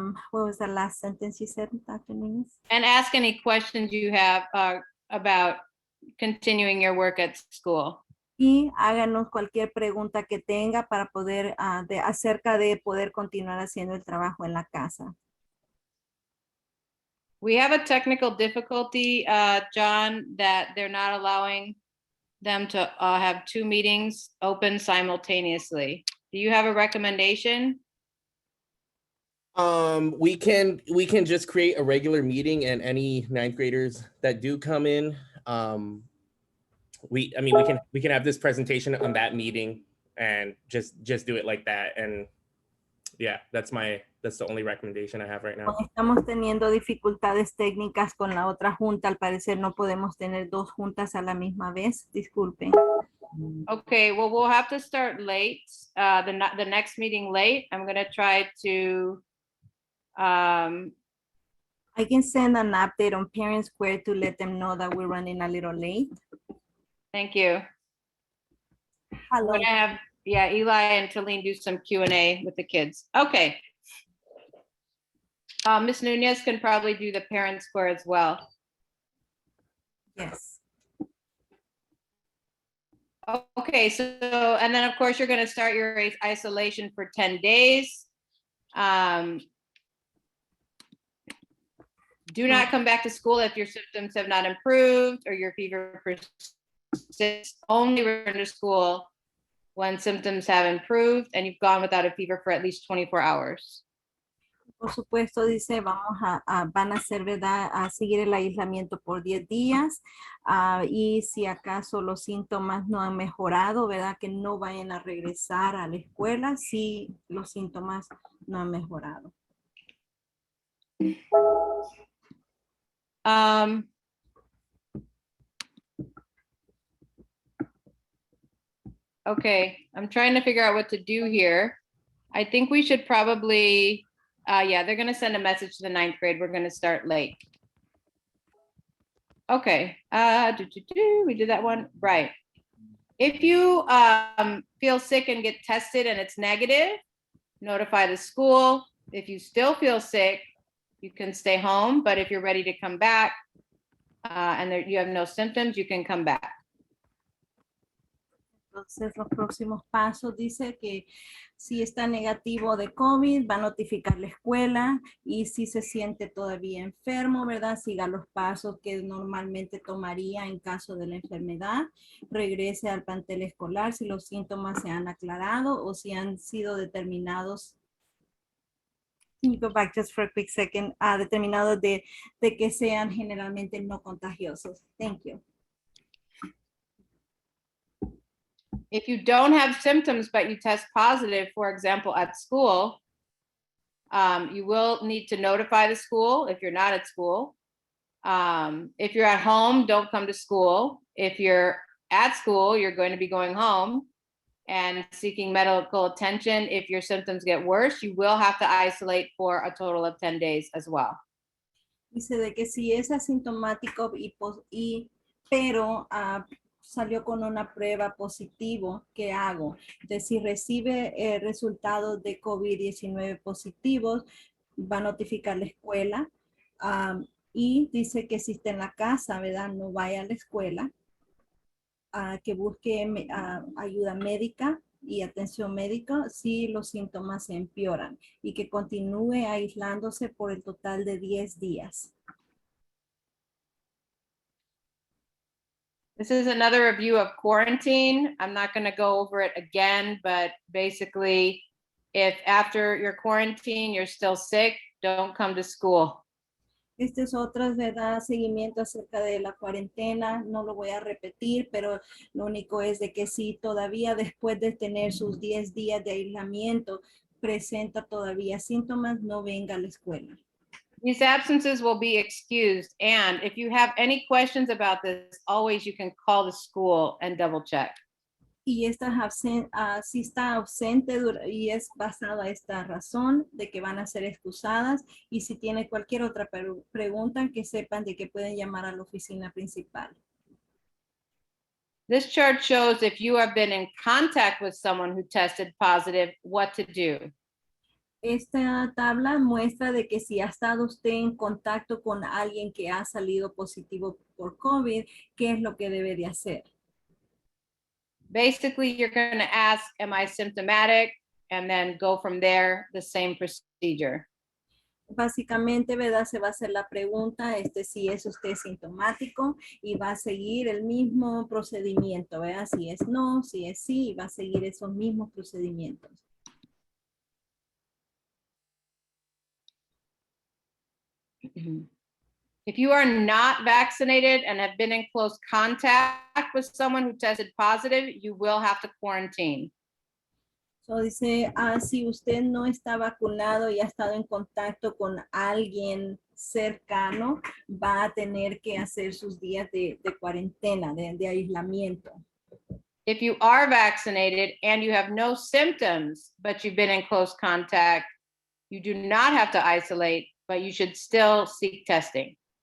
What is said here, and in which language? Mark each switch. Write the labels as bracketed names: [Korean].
[English] What was the last sentence you said, Dr. Núñez? And ask any questions you have about continuing your work at school. [Spanish] Y háganos cualquier pregunta que tenga para poder, acerca de poder continuar haciendo el trabajo en la casa. [English] We have a technical difficulty, John, that they're not allowing them to have 2 meetings open simultaneously. Do you have a recommendation? We can just create a regular meeting, and any 9th graders that do come in, we can have this presentation on that meeting and just do it like that. And yeah, that's the only recommendation I have right now. [Spanish] Estamos teniendo dificultades técnicas con la otra junta. Al parecer no podemos tener 2 juntas a la misma vez. Disculpen. [English] Okay, well, we'll have to start late, the next meeting late. I'm gonna try to I can send an update on Parent Square to let them know that we're running a little late. Thank you. I'm Hello. gonna have, yeah, Eli and Talene do some Q&A with the kids. Okay. Ms. Nunez can probably do the parent square as well. Yes. Okay, so, and then of course, you're gonna start your isolation for 10 days. Do not come back to school if your symptoms have not improved or your fever persists. Only return to school when symptoms have improved and you've gone without a fever for at least 24 hours. [Spanish] Por supuesto, dice, van a hacer, ¿verdad? A seguir el aislamiento por 10 días. Y si acaso los síntomas no han mejorado, ¿verdad? Que no vayan a regresar a la escuela si los síntomas no han mejorado. [English] Okay, I'm trying to figure out what to do here. I think we should probably, yeah, they're gonna send a message to the 9th grade. We're gonna start late. Okay, we did that one, right. If you feel sick and get tested and it's negative, notify the school. If you still feel sick, you can stay home, but if you're ready to come back and you have no symptoms, you can come back. [Spanish] Entonces, los próximos pasos dice que si está negativo de COVID, va a notificar la escuela y si se siente todavía enfermo, ¿verdad? Siga los pasos que normalmente tomaría en caso de la enfermedad. Regrese al plantel escolar si los síntomas se han aclarado o si han sido determinados. [English] Can you go back just for a quick second? [Spanish] Determinados de que sean generalmente no contagiosos. [English] Thank you. If you don't have symptoms, but you test positive, for example, at school, you will need to notify the school if you're not at school. If you're at home, don't come to school. If you're at school, you're going to be going home and seeking medical attention. If your symptoms get worse, you will have to isolate for a total of 10 days as well. [Spanish] Dice de que si es asintomático pero salió con una prueba positivo, ¿qué hago? Entonces, si recibe resultados de COVID-19 positivos, va a notificar la escuela y dice que si está en la casa, ¿verdad? No vaya a la escuela, que busque ayuda médica y atención médica si los síntomas se empeoran y que continúe aislándose por el total de 10 días. [English] This is another review of quarantine. I'm not going to go over it again, but basically, if after your quarantine, you're still sick, don't come to school. [Spanish] Este es otro, ¿verdad? Seguimiento acerca de la cuarentena. No lo voy a repetir, pero lo único es de que si todavía después de tener sus 10 días de aislamiento presenta todavía síntomas, no venga a la escuela. [English] These absences will be excused. And if you have any questions about this, always you can call the school and double check. [Spanish] Y si está ausente y es basado a esta razón de que van a ser excusadas y si tiene cualquier otra pregunta que sepan de que pueden llamar a la oficina principal. [English] This chart shows if you have been in contact with someone who tested positive, what to do. [Spanish] Esta tabla muestra de que si ha estado usted en contacto con alguien que ha salido positivo por COVID, ¿qué es lo que debe de hacer? [English] Basically, you're going to ask, am I symptomatic? And then go from there, the same procedure. [Spanish] Básicamente, ¿verdad? Se va a hacer la pregunta, si es usted sintomático y va a seguir el mismo procedimiento, ¿verdad? Si es no, si es sí, va a seguir esos mismos procedimientos. [English] If you are not vaccinated and have been in close contact with someone who tested positive, you will have to quarantine. [Spanish] So dice, si usted no está vacunado y ha estado en contacto con alguien cercano, va a tener que hacer sus días de cuarentena, de aislamiento. [English] If you are vaccinated and you have no symptoms, but you've been in close contact, you do not have to isolate, but you should still seek testing.